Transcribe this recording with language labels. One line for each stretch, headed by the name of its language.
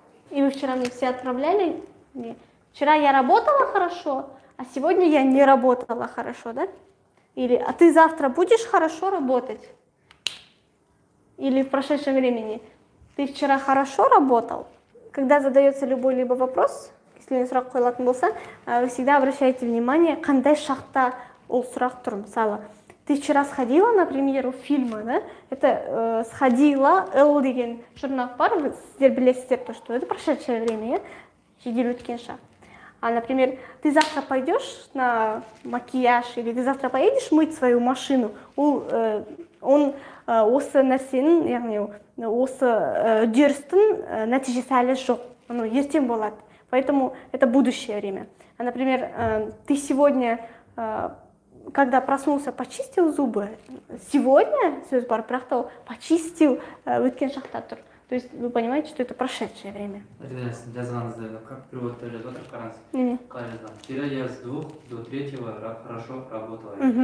Russian: И вы вчера мне все отправляли «не». Вчера я работала хорошо, а сегодня я не работала хорошо, да? Или «а ты завтра будешь хорошо работать?» Или в прошедшем времени «ты вчера хорошо работал?» Когда задается любой-либо вопрос,
Kazakh: если сұрақ қойылатын болса,
Russian: вы всегда обращаете внимание,
Kazakh: қандай шақта ол сұрақ тұр.
Russian: Мысалы, ты вчера сходила, например, в фильмы, да? Это сходила, «л»
Kazakh: деген жұрнақ бар, сіздер білесіздер,
Russian: то, что это прошедшее время,
Kazakh: жедел өткен шақ.
Russian: А, например, ты завтра пойдешь на макияж, или ты завтра поедешь мыть свою машину,
Kazakh: он осы нәрсенің, яғни осы үдерістің нәтижесі әлі жоқ, ертең болады.
Russian: Поэтому это будущее время. А, например, ты сегодня, когда проснулся, почистил зубы.
Kazakh: Сегодня, сөз бар, бірақ та почистил өткен шақта тұр.
Russian: То есть вы понимаете, что это прошедшее время.
Kazakh: Жазғаныңызда
Russian: как переводта
Kazakh: жазып отыр, қараңыз. Қалай жазған?
Russian: Вчера я с 2 до 3 хорошо работала.